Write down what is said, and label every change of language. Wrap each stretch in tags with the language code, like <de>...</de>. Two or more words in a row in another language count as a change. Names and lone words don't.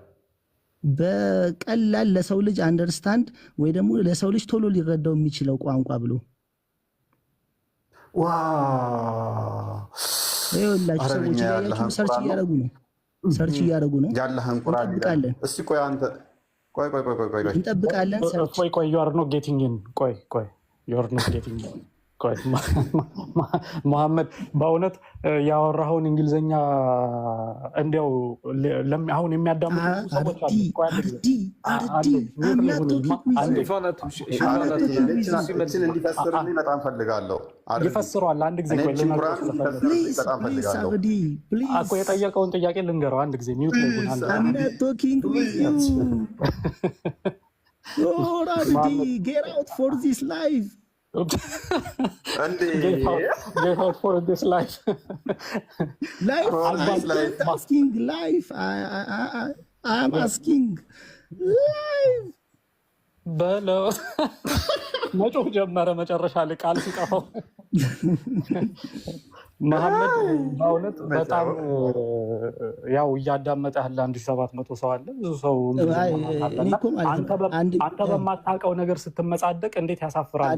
<am>በቀላል ለሰው ልጅ አንደርስታንድ ወይ ደግሞ ለሰው ልጅ ቶሎ ሊረዳው የሚችለው ቋንቋ ብሎ ይኸውላችሁ ሰዎች እያያችሁ ሰርች እያደረጉ ነው። ሰርች እያደረጉ ነው። ያለህን ቁርአን እንጠብቃለን። እስቲ ቆይ አንተ ቆይ እንጠብቃለን። ቆይ</am> <en>you are not getting in</en> <am>ቆይ</am> <en>you are not getting in</en> <am>ቆይ መሐመድ በእውነት ያወራኸውን እንግሊዘኛ እንዲያው አሁን የሚያዳምጡ ሰዎች እንዲፈስርልኝ በጣም ፈልጋለሁ። ይፈስረዋል። አንድ ጊዜ ቆይ የጠየቀውን ጥያቄ ልንገረው። አንድ ጊዜ ሚውት ላይ</am> <en>Get out for this life. Life. I'm asking life.</en> <am>በለው መጮህ ጀመረ። መጨረሻ ላይ ቃል ሲጠፋው መሐመድ በእውነት በጣም ያው እያዳመጠ ያለ 1700 ሰው አለ። ብዙ ሰው አንተ በማታውቀው ነገር ስትመጻደቅ እንዴት ያሳፍራል!</am>